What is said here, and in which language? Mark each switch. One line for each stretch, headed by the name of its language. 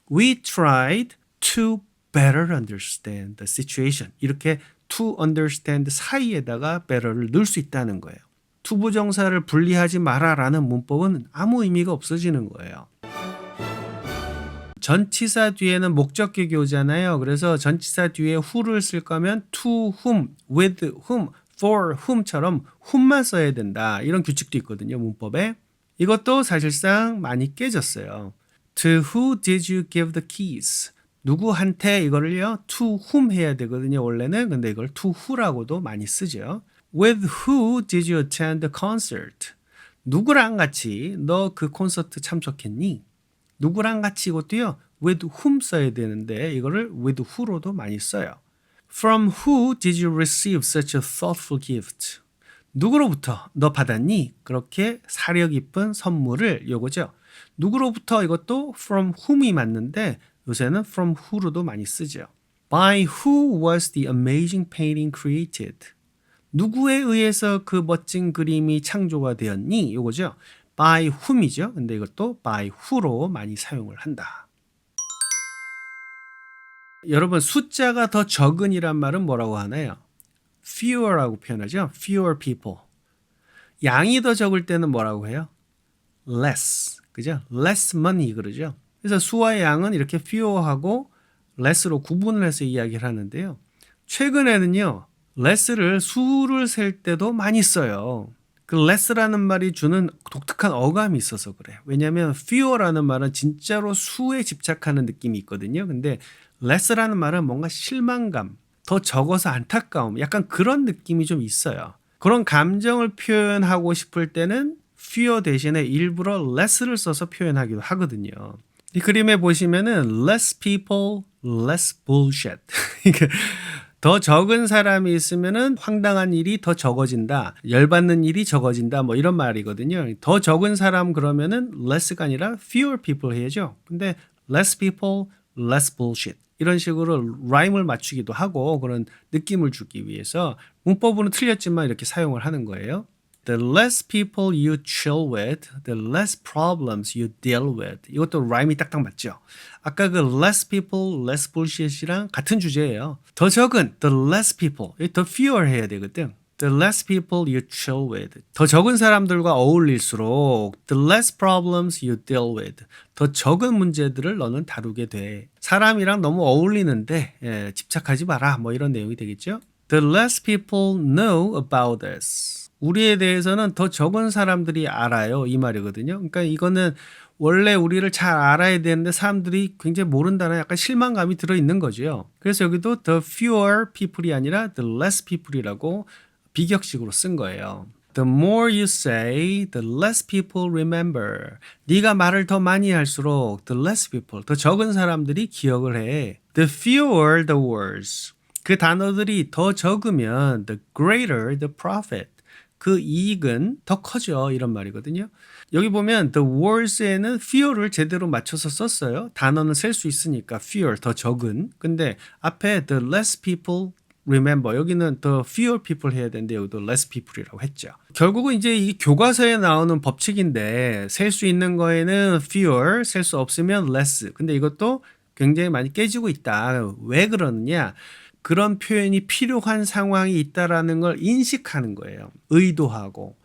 English: We tried to better understand the situation.
Korean: 이렇게 to understand 사이에다가 better를 넣을 수 있다는 거예요. 투부정사를 분리하지 마라라는 문법은 아무 의미가 없어지는 거예요. 전치사 뒤에는 목적격이 오잖아요. 그래서 전치사 뒤에 who를 쓸 거면 to whom, with whom, for whom처럼 whom만 써야 된다. 이런 규칙도 있거든요. 문법에. 이것도 사실상 많이 깨졌어요.
English: To who did you give the keys?
Korean: 누구한테 이거를요. to whom 해야 되거든요. 원래는. 근데 이걸 to who라고도 많이 쓰죠.
English: With who did you attend the concert?
Korean: 누구랑 같이 너 그 콘서트 참석했니? 누구랑 같이 이것도요. with whom 써야 되는데 이거를 with who로도 많이 써요.
English: From who did you receive such a thoughtful gift?
Korean: 누구로부터 너 받았니? 그렇게 사려 깊은 선물을 요거죠. 누구로부터 이것도 from whom이 맞는데 요새는 from who로도 많이 쓰죠.
English: By who was the amazing painting created?
Korean: 누구에 의해서 그 멋진 그림이 창조가 되었니? 요거죠. by whom이죠. 근데 이것도 by who로 많이 사용을 한다. 여러분 숫자가 더 적은이란 말은 뭐라고 하나요? fewer라고 표현하죠.
English: fewer people.
Korean: 양이 더 적을 때는 뭐라고 해요? less. 그죠? less money 그러죠. 그래서 수와 양은 이렇게 fewer하고 less로 구분을 해서 이야기를 하는데요. 최근에는요. less를 수를 셀 때도 많이 써요. 그 less라는 말이 주는 독특한 어감이 있어서 그래. 왜냐하면 fewer라는 말은 진짜로 수에 집착하는 느낌이 있거든요. 근데 less라는 말은 뭔가 실망감, 더 적어서 안타까움, 약간 그런 느낌이 좀 있어요. 그런 감정을 표현하고 싶을 때는 fewer 대신에 일부러 less를 써서 표현하기도 하거든요. 이 그림에 보시면은
English: less people, less bullshit.
Korean: 더 적은 사람이 있으면은 황당한 일이 더 적어진다. 열받는 일이 적어진다. 뭐 이런 말이거든요. 더 적은 사람 그러면은 less가 아니라 fewer people 해야죠.
English: 근데 less people, less bullshit.
Korean: 이런 식으로 라임을 맞추기도 하고 그런 느낌을 주기 위해서 문법으로는 틀렸지만 이렇게 사용을 하는 거예요.
English: The less people you chill with, the less problems you deal with.
Korean: 이것도 라임이 딱딱 맞죠? 아까 그 less people, less bullshit이랑 같은 주제예요. 더 적은
English: the less people,
Korean: 더 fewer 해야 되거든.
English: The less people you chill with.
Korean: 더 적은 사람들과 어울릴수록
English: the less problems you deal with.
Korean: 더 적은 문제들을 너는 다루게 돼. 사람이랑 너무 어울리는데 집착하지 마라. 뭐 이런 내용이 되겠죠?
English: The less people know about us.
Korean: 우리에 대해서는 더 적은 사람들이 알아요. 이 말이거든요. 그러니까 이거는 원래 우리를 잘 알아야 되는데 사람들이 굉장히 모른다는 약간 실망감이 들어있는 거죠. 그래서 여기도 the fewer people이 아니라 the less people이라고 비격식으로 쓴 거예요.
English: The more you say, the less people remember.
Korean: 네가 말을 더 많이 할수록
English: the less people,
Korean: 더 적은 사람들이 기억을 해.
English: The fewer the words.
Korean: 그 단어들이 더 적으면
English: the greater the profit.
Korean: 그 이익은 더 커져 이런 말이거든요. 여기 보면 the words에는 fewer를 제대로 맞춰서 썼어요. 단어는 셀 수 있으니까 fewer 더 적은. 근데 앞에
English: the less people remember
Korean: 여기는 the fewer people 해야 되는데 여기도 less people이라고 했죠. 결국은 이제 이 교과서에 나오는 법칙인데 셀 수 있는 거에는 fewer, 셀 수 없으면 less. 근데 이것도 굉장히 많이 깨지고 있다. 왜 그러느냐? 그런 표현이 필요한 상황이 있다라는 걸 인식하는 거예요. 의도하고.